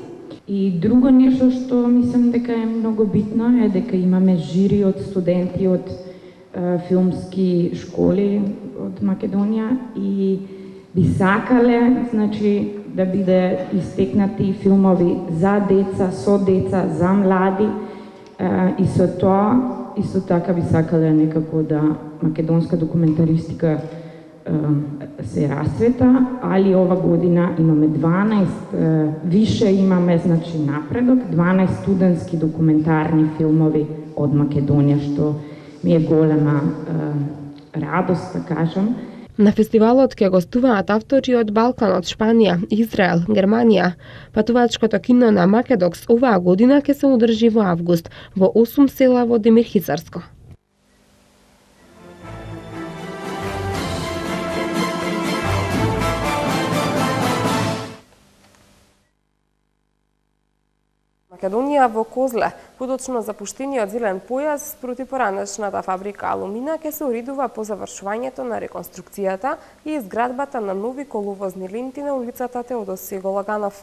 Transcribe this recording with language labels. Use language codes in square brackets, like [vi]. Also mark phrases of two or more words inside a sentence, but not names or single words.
[mk] И друго нешто што мислам дека е многу битно е дека имаме жири од студенти од филмски школи од Македонија и би сакале, значи, да биде истекнати филмови за деца, со деца, за млади, и со тоа исто така би сакале некако да македонска документаристика се расцвета, али ова година имаме 12, више имаме значи напредок, 12 студентски документарни филмови од Македоније, што ми је голема радост, да кажем. На фестивалот ќе гостуваат автори од Балкан, од Шпанија, Израел, Германија. Патувачкото кино на Македокс оваа година ќе се одржи во август во 8 села во Демир Хисарско. Македонија во Козле, подочно запуштениот зелен појас спроти поранешната фабрика Алумина ќе се уридува по завршувањето на реконструкцијата и изградбата на нови коловозни ленти на улицата Теодосиј Гологанов.